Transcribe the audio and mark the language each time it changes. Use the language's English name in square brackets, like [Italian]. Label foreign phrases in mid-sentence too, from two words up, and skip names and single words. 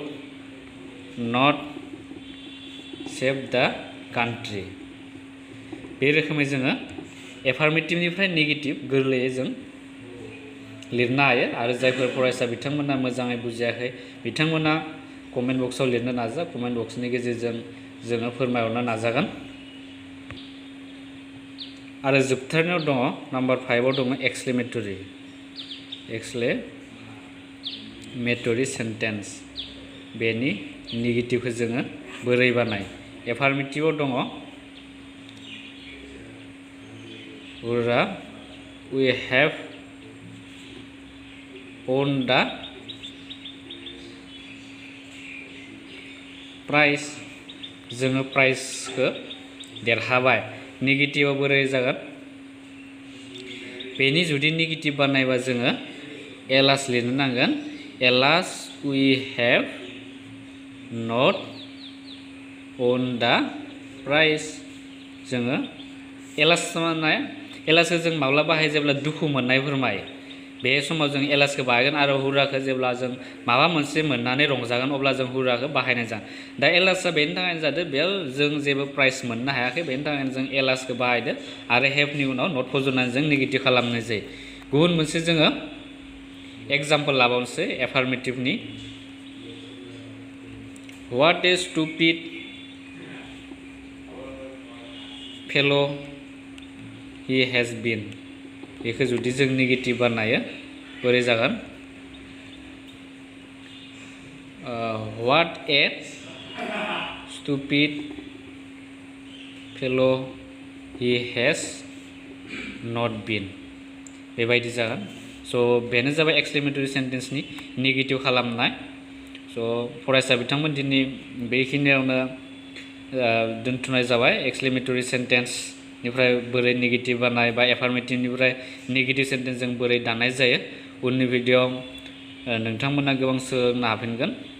[English] not save the country [Bodo] बे रोखोमै जोङो एफार्मेटिभनिफ्राय नेगेटिभ गोरलैयै जों लिरनो हायो आरो जायफोर फरायसा बिथांमोना मोजाङै बुजियाखै बिथांमोना [English] comment boxआव [Bodo] लिरनो नाजा [English] comment boxनि [Bodo] गेजेरजों जोङो फोरमायहरनो नाजागोन आरो जोबथारनायाव दङ नाम्बार 5आव दङ [English] exclamatory sentence [Bodo] बेनि नेगेटिभखौ जोङो बोरै बानाय एफार्मेटिभआव दङ [English] we have won the prize [Bodo] जोङो प्राइजखौ देरहाबाय नेगेटिभआव बोरै जागोन बेनि जुदि नेगेटिभ बानायबा जोङो एलास लिरनो नांगोन एलास [English] we have not won the prize [Bodo] जोङो एलास माने एलासखौ जों माब्ला बाहायो जेब्ला दुखु मोननाय फोरमायो बे समाव जों एलासखौ बाहायगोन आरो हुराखौ जेब्ला जों माबा मोनसे मोननानै रंजागोन अब्ला जों हुराखौ बाहायनाय जागोन दा एलासआ बेनि थाखायनो जादों बेयाव जों जेबो प्राइज मोननो हायाखै बेनि थाखायनो जों एलासखौ बाहायदो आरो हेभनि उनाव नट फज'नानै जों नेगेटिभ खालामनाय जायो गुबुन मोनसे जोङो एग्जाम्पल लाबावनोसै एफार्मेटिभनि [English] what a stupid fellow' he has been [Bodo] बेखौ जुदि जों नेगेटिभ बानायो बोरै जागोन [English] what a stupid fellow he has not been [Bodo] बेबायदि जागोन स' बेनो जाबाय [English] exclamatory sentenceनि [Bodo] नेगेटिभ खालामनाय स' फरायसा बिथांमोन दिनै बेखिनियावनो दोनथ'नाय जाबाय [English] exclamatory sentence [Bodo] निफ्राय बोरै नेगेटिभ बानाय बा एफार्मेटिभनिफ्राय [English] negative sentence [Bodo] जों बोरै दानाय जायो उननि भिडिअ'आव नोंथांमोना गोबां सोलोंनो हाफिनगोन